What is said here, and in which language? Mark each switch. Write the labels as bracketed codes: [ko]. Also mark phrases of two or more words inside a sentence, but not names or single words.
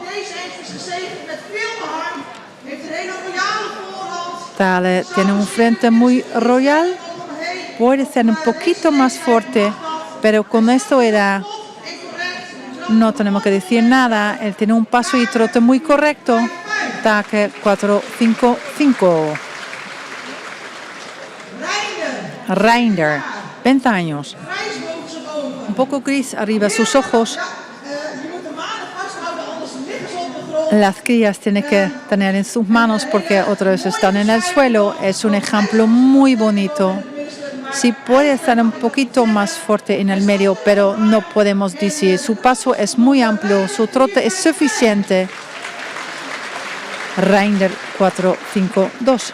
[es] Tale tiene un frente muy royal, puede ser un poquito más fuerte, pero con esta edad no tenemos que decir nada. Él tiene un paso y trote muy correcto. Taque 4-5-5. Reinder, 20 años. [nl] Grijs boven zijn ogen. [es] Un poco gris arriba sus ojos. [nl] Je moet de manen vasthouden, anders liggen ze op de grond. [es] Las crías tienen que tener en sus manos porque otras están en el suelo. Es un ejemplo muy bonito. Sí puede estar un poquito más fuerte en el medio, pero no podemos decir. Su paso es muy amplio, su trote es suficiente. Reinder 4-5-2.